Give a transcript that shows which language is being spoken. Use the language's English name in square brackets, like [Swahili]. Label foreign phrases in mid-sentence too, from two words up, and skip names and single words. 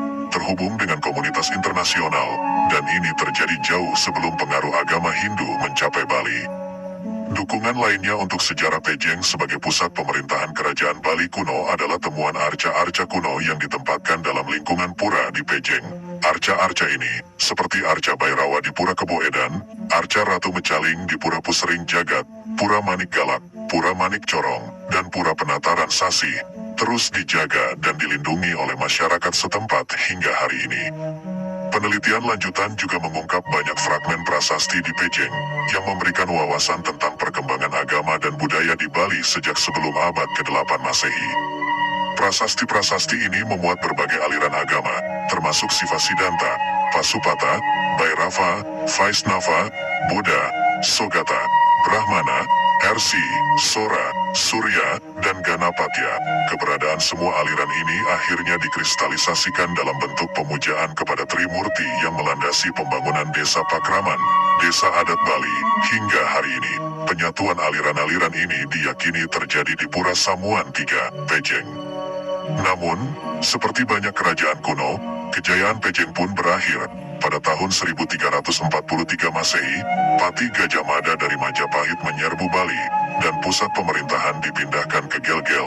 [Indonesian] terhubung dengan komunitas internasional, dan ini terjadi jauh sebelum pengaruh agama Hindu mencapai Bali. Dukungan lainnya untuk sejarah Pejeng sebagai pusat pemerintahan kerajaan Bali kuno adalah temuan arca-arca kuno yang ditempatkan dalam lingkungan pura di Pejeng. Arca-arca ini, seperti arca Bhairawa di Pura Kebo Edan, arca Ratu Mecaling di Pura Pusering Jagat, Pura Manik Galak, Pura Manik Corong, dan Pura Penataran Sasi, terus dijaga dan dilindungi oleh masyarakat setempat hingga hari ini. Penelitian lanjutan juga mengungkap banyak fragmen prasasti di Pejeng, yang memberikan wawasan tentang perkembangan agama dan budaya di Bali sejak sebelum abad ke-8 Masehi. Prasasti-prasasti ini memuat berbagai aliran agama, termasuk Sivasiddhanta, Pasupata, Bhairava, Vaisnava, Buddha, Sogata, Brahmana, Ersi, Sora, Surya, dan Ganapatya. Keberadaan semua aliran ini akhirnya dikristalisasikan dalam bentuk pemujaan kepada Trimurti yang melandasi pembangunan desa Pakraman, desa adat Bali. Hingga hari ini, penyatuan aliran-aliran ini diyakini terjadi di Pura Samuan III, Pejeng. Namun, seperti banyak kerajaan kuno, kejayaan Pejeng pun berakhir. Pada tahun 1343 Masehi, Pati Gajah Mada dari Majapahit menyerbu Bali, dan pusat pemerintahan dipindahkan ke Gelgel.